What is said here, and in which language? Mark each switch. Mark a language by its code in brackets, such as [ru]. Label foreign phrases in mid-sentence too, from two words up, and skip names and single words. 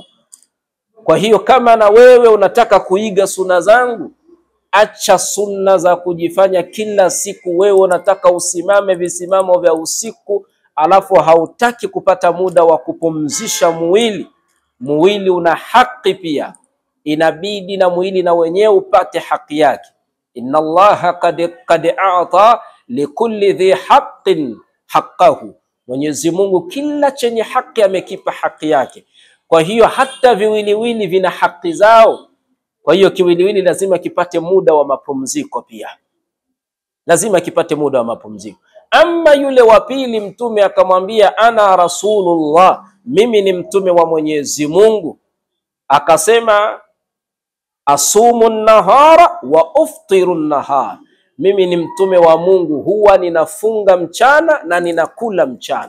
[sw] Kwa hiyo kama na wewe unataka kuiga sunna zangu, acha sunna za kujifanya kila siku wewe unataka usimame visimamo vya usiku, alafu hautaki kupata muda wa kupumzisha mwili. Mwili una haki pia, inabidi na mwili na wenyewe upate haki yake. [ar] إن الله قد أعطى لكل ذي حق حقه, [sw] Mwenyezi Mungu kila chenye haki amekipa haki yake. Kwa hiyo hata viwiliwili vina haki zao. Kwa hiyo kiwiliwili lazima kipate muda wa mapumziko pia, lazima kipate muda wa mapumziko. Ama yule wa pili, mtume akamwambia [ar] أنا رسول الله, [sw] mimi ni mtume wa Mwenyezi Mungu, akasema [ar] أصوم النهار وأفطر النهار, [sw] mimi ni mtume wa Mungu, huwa ninafunga mchana na ninakula mchana.